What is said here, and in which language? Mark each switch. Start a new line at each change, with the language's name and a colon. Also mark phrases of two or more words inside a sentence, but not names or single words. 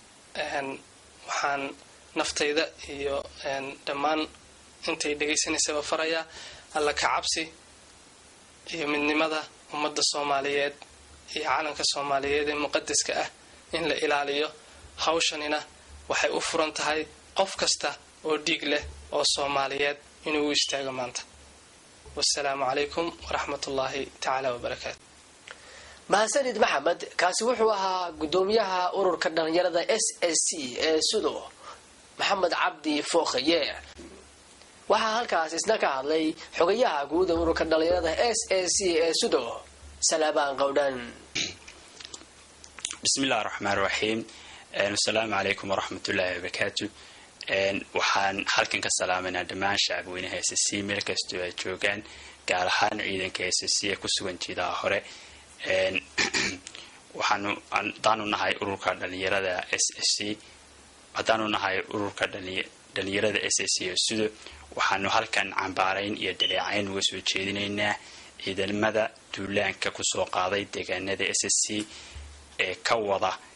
Somali: waxaan naftayda iyo dhammaan intay dhageysanaysaa farayaa alla ka cabsi iyo midnimada ummadda Soomaaliyeed iyo calanka Soomaaliyeed ee muqaddaska ah in la ilaaliyo hawshanina waxay u furan tahay qof kasta oo dhiig leh oo Soomaaliyeed inuu u istaago maanta
Arabic: والسلام عليكم ورحمة الله تعالى وبركاته
Somali: mahadsanid Maxamed kaasi wuxuu ahaa gudoomiyaha ururka dhalinyarada SSC ee Sudo Maxamed Cabdi Fooqiye waxaa halkaas isna ka hadlay xogayaha guud ee ururka dhalinyarada SSC ee Sudo Salabaan Qowdhan
Arabic: بسم الله الرحمن الرحيم السلام عليكم ورحمة الله وبركاته
Somali: waxaan halkan ka salaamanaa dhammaan shacabweynaha SSC meel kastoo ay joogaan gaar ahaan ciidanka SSC ku sugan jiidaha hore hadaanu nahay ururka dhalinyarada SSC hadaanu nahay ururka dhalinyarada SSC sidoo waxaanu halkan cambaarayn iyo dhaleecayn uga soo jeedinaynaa ciidamada duulaanka ku soo qaaday deegaanada SSC ee ka wada